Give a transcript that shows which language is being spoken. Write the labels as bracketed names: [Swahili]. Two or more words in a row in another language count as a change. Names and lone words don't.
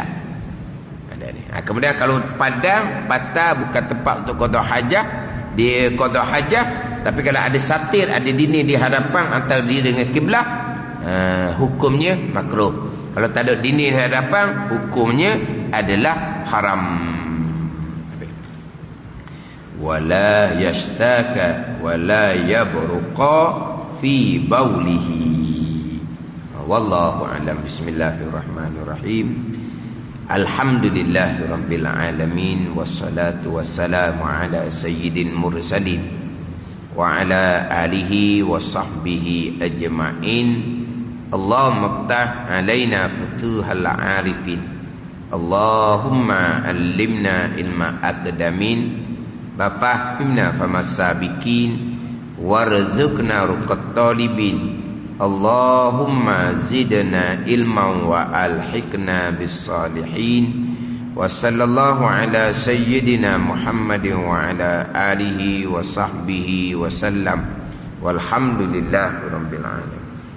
[Malay] Kemudian kalau padang, patah bukan tempat untuk qada hajat, dia qada hajat, tapi kalau ada satir, ada dinding di hadapan antara dia dengan kiblat, hukumnya makruh. Kalau tak ada dinding di hadapan, hukumnya adalah haram. [Arabic] ولا يشتكى ولا يبرق في بوله. والله أعلم. بسم الله الرحمن الرحيم. الحمد لله رب العالمين، والصلاة والسلام على سيد المرسلين وعلى آله وصحبه أجمعين. اللهم افتح علينا فتوح العارفين. اللهم علمنا علم أقدمين، ففهمنا فهم السابقين، وارزقنا رقة الطالبين. اللهم زدنا علما وألحقنا بالصالحين. وصلى الله على سيدنا محمد وعلى آله وصحبه وسلم. والحمد لله رب العالمين.